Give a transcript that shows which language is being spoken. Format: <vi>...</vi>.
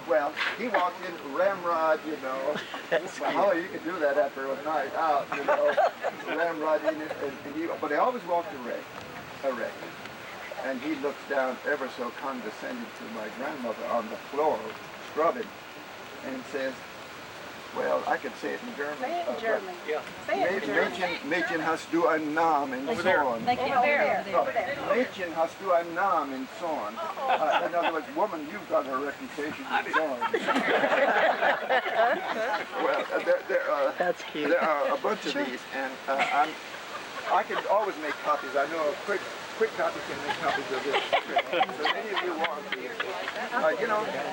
<en>Well, he walked in ramrod, you know. Oh, you can do that after a night out, you know. Ramrod in it, but he always walked erect. And he looks down ever so condescending to my grandmother on the floor, scrubbing, and says, well, I could say it in German. Say it in German. Say it in German.</en> <de>Mädchen, hast du einen Namen in Zorn? Mädchen, hast du einen Namen in Zorn?</de> <en>In other words, woman, you've got a reputation in Zorn. Well, That's cute. there are a bunch of these, and I can always make copies. I know a quick copy can make copies of this. So any of you want these, you know.</en>